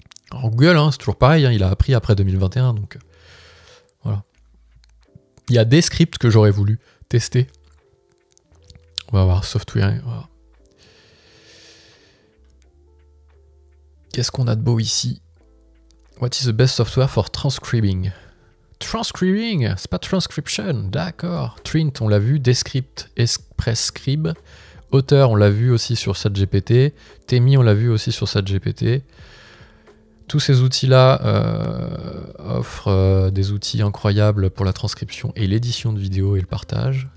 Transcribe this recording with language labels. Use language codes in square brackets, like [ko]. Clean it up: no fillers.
[fr] Alors, Google, hein, c'est toujours pareil. Hein, il a appris après 2021. Donc, voilà. Il y a des scripts que j'aurais voulu tester. On va voir. Software. Voilà. Qu'est-ce qu'on a de beau ici? [en] What is the best software for transcribing? [fr] Transcribing, c'est pas transcription, d'accord. Trint, on l'a vu. Descript, Express Scribe. Auteur, on l'a vu aussi sur ChatGPT. Temi, on l'a vu aussi sur ChatGPT. Tous ces outils-là offrent des outils incroyables pour la transcription et l'édition de vidéos et le partage.